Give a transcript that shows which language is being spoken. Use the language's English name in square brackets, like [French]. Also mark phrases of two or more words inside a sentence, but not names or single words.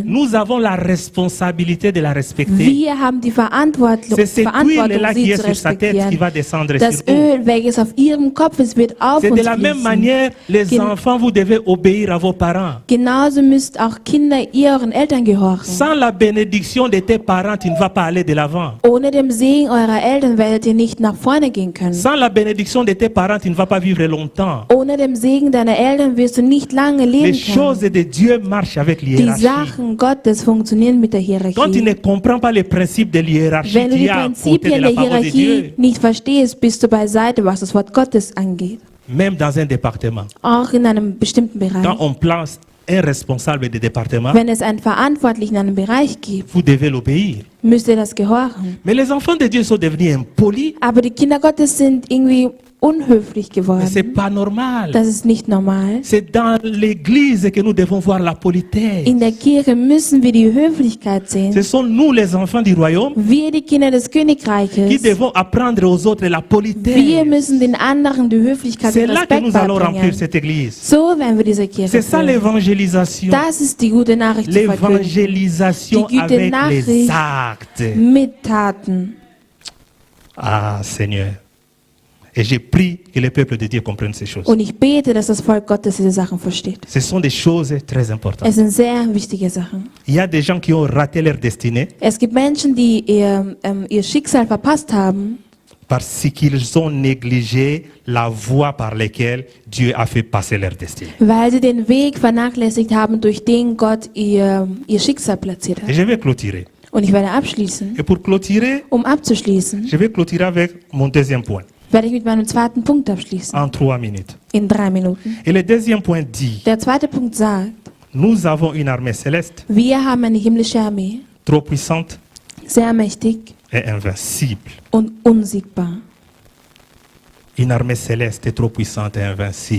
[French] Nous avons la responsabilité de la respecter. [German] Wir haben die [French] C'est cette huile-là qui [German] sie [French] est [German] zu [French] sur sa tête qui [German] respektieren. [French] va descendre [German] Das [French] sur nous. [German] Öl, welches auf ihrem Kopf ist, wird auf [French] C'est [German] uns [French] de la même [German] fließen. [French] manière, les [German] Gen- [French] enfants, vous devez obéir à vos parents. [German] Genauso müsst auch Kinder euren Eltern gehorchen. [French] Sans la bénédiction de tes parents, tu ne vas pas aller de l'avant. [German] Ohne dem Segen eurer Eltern werdet ihr nicht nach vorne gehen können. [French] Sans la bénédiction de tes parents, tu ne vas pas vivre longtemps. [German] Ohne dem Segen deiner Eltern wirst du nicht lange [French] Les [German] leben [French] choses [German] können. [French] de Dieu marchent avec [German] Die [French] l'hiérarchie. [German] Sachen Gottes funktionieren mit der [French] Quand tu ne [German] Hierarchie. [French] comprends pas les principes de l'hiérarchie, [German] Wenn du [French] tu [German] die [French] es à côté de [German] Prinzipien [French] la [German] der [French] parole de Dieu. [German] Hierarchie nicht verstehst, bist du beiseite, was das Wort Gottes angeht. [French] Même dans un département. [German] Auch in einem bestimmten [French] Quand [German] Bereich. [French] on place un responsable de département, [German] Wenn es einen Verantwortlichen in einem Bereich gibt, [French] vous devez l'obéir. [German] müsst ihr das gehorchen. [French] Mais les enfants de Dieu sont devenus impolis. [German] Aber die Kinder Gottes sind irgendwie unhöflich [French] Mais c'est [German] geworden. [French] pas normal. [German] Das ist nicht normal. [French] C'est dans l'église que nous devons voir la politesse. [German] In der Kirche müssen wir die Höflichkeit [French] Ce [German] sehen. [French] sont nous, les enfants du royaume, [German] Wir, die Kinder des [French] qui [German] Königreiches, [French] devons apprendre aux autres la [German] wir [French] politesse. [German] müssen den anderen die Höflichkeit [French] C'est [German] und [French] là que [German] Respekt [French] nous allons remplir [German] beibringen. [French] cette église. [German] So werden wir diese Kirche [French] C'est ça [German] füllen. [French] l'évangélisation. [German] Das ist die gute Nachricht zu verkünden. [French] L'évangélisation [German] Die gute [French] avec les [German] Nachricht. [French] actes. [German] Mit Taten. [French] Ah, Seigneur. Et j'ai prié que le peuple de Dieu comprenne ces choses. [German] Und ich bete, dass das Volk Gottes diese Sachen versteht. [French] Ce sont des choses très importantes. [German] Es sind sehr wichtige Sachen. [French] Il y a des gens qui ont raté leur destinée [German] Es gibt Menschen, die ihr Schicksal verpasst haben, [French] parce qu'ils ont négligé la voie par laquelle Dieu a fait passer leur destinée. [German] weil sie den Weg vernachlässigt haben, durch den Gott ihr Schicksal platziert [French] Et [German] hat. [French] je vais clôturer. [German] Und ich werde abschließen. [French] Et pour clôturer, [German] Abzuschließen, [French] je vais clôturer avec mon deuxième point, [German] werde ich mit meinem zweiten Punkt abschließen. [French] en 3 minutes. [German] In 3 Minuten. [French] Et le deuxième point dit, [German] Der zweite Punkt sagt, [French] nous avons une armée céleste, [German] wir haben eine himmlische Armee, [French] trop puissante [German] sehr mächtig [French] et invincible. [German] und unsiegbar. [French] Une armée céleste est trop puissante et invincible.